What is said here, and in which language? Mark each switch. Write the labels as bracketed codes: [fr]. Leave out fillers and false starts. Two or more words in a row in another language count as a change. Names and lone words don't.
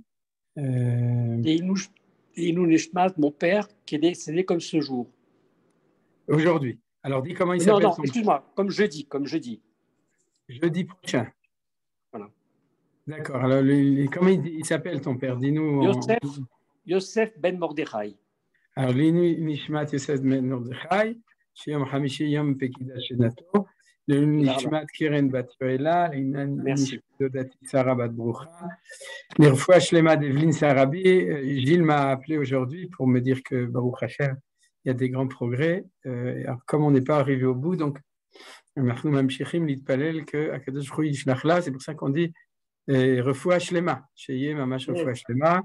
[fr] Et nous, Nishmat, mon père, qui est décédé comme ce jour. Aujourd'hui. Alors, dis comment il s'appelle. Non, excuse-moi, comme jeudi. Jeudi prochain. Voilà. D'accord. Alors, comment il s'appelle ton père? Dis-nous. Yosef Ben Mordechai. Alors, [he] נשמת יוסף בן מרדכי, שיום חמישי יום פקידה שנתו, le נשמת קרן בת יואלה, נשמת דודתי שרה בת ברוכה, l' רפואה שלמה d'Evelyne Sarabi. [fr] Gilles m'a appelé aujourd'hui pour me dire que [he] ברוך השם, [fr] il y a des grands progrès. Alors, comme on n'est pas arrivé au bout, donc, c'est pour ça qu'on dit [he] רפואה שלמה, שיהיה ממש רפואה שלמה.